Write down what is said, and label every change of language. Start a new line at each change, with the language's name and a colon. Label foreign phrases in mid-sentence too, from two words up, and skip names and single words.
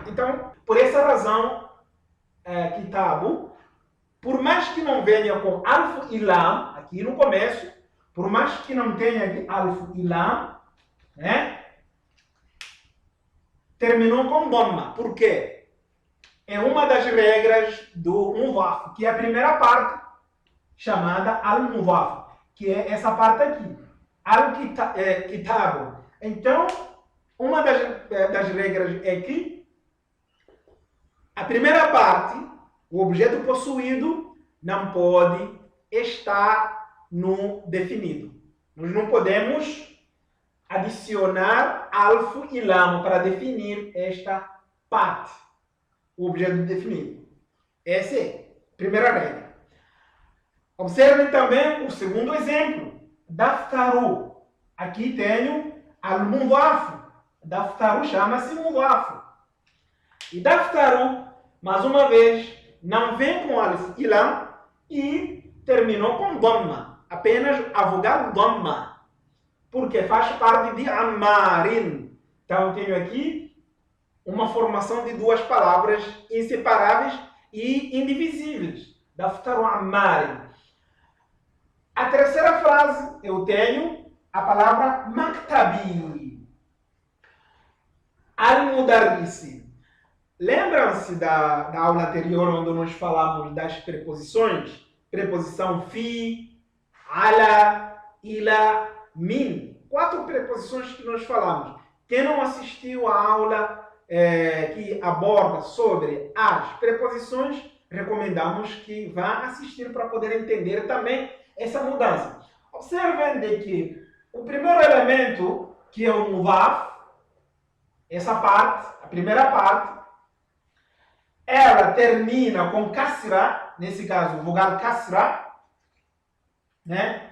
Portuguese: Então, por essa razão, Kitabu, por mais que não venha com alif e lam, aqui no começo, por mais que não tenha aqui alif e lam, né? Terminou com dhamma. Por quê? É uma das regras do mudaf, que é a primeira parte, chamada al-mudaf, que é essa parte aqui. Al-kitabu. Então, uma das regras é que a primeira parte, o objeto possuído, não pode estar no definido. Nós não podemos adicionar alif e lam para definir esta parte, o objeto definido. Essa é a primeira regra. Observem também o segundo exemplo. Daftaru. Aqui tenho al-mudaf. Daftaru chama-se mudaf. E daftaru, mais uma vez, não vem com alif e lam e terminou com dhamma. Apenas a vogal dhamma. Porque faz parte de Ammarin. Então, eu tenho aqui uma formação de duas palavras inseparáveis e indivisíveis.
Arabic: دفتر عمار.
Portuguese: A terceira frase, eu tenho a palavra Maktabi. Al-Mudarrisi. Lembram-se da aula anterior, onde nós falamos das preposições? Preposição
Arabic: في، على، إلى، من.
Portuguese: 4 preposições que nós falamos. Quem não assistiu à aula que aborda sobre as preposições, recomendamos que vá assistir para poder entender também essa mudança. Observem de que o primeiro elemento, que é o mudaf, essa parte, a primeira parte, ela termina com kasra, nesse caso, vogal kasra, né?